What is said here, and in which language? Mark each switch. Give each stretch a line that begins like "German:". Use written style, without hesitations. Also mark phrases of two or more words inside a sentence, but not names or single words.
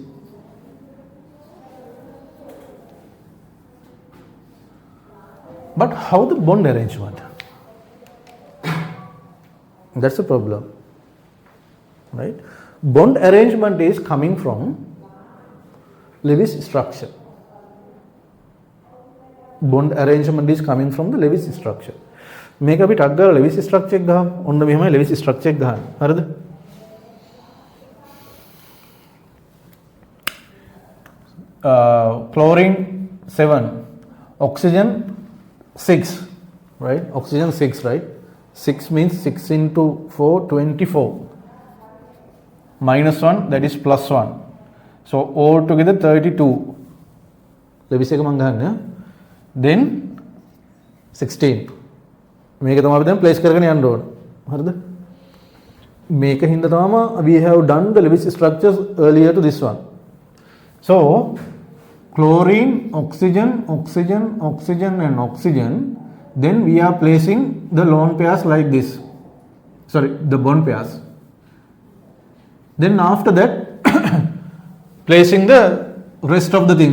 English: But how the bond arrangement? That's the problem, right? Bond arrangement is coming from Lewis structure. Bond arrangement is coming from the Lewis structure.
Sinhala: මේක අපි ටක් ගාලා
English: Lewis structure
Sinhala: එක ගහමු. ඔන්න මෙහෙමයි
English: Lewis structure
Sinhala: එක ගහන්නේ. හරිද?
English: Chlorine 7, oxygen 6, right? Oxygen 6, right? 6 means 6 into 4, 24. Minus 1, that is plus 1. So altogether
Sinhala: 32. Lewis එක මම ගහන්නේ.
English: Then 16.
Sinhala: මේක තමයි අපි දැන් ප්ලේස් කරගෙන යන්න ඕන. හරිද? මේක හින්දා තමයි
English: we have done the Lewis structures earlier to this one. So chlorine, oxygen, and oxygen. Then we are placing the lone pairs like this. Sorry, the bond pairs. Then after that placing the rest of the things.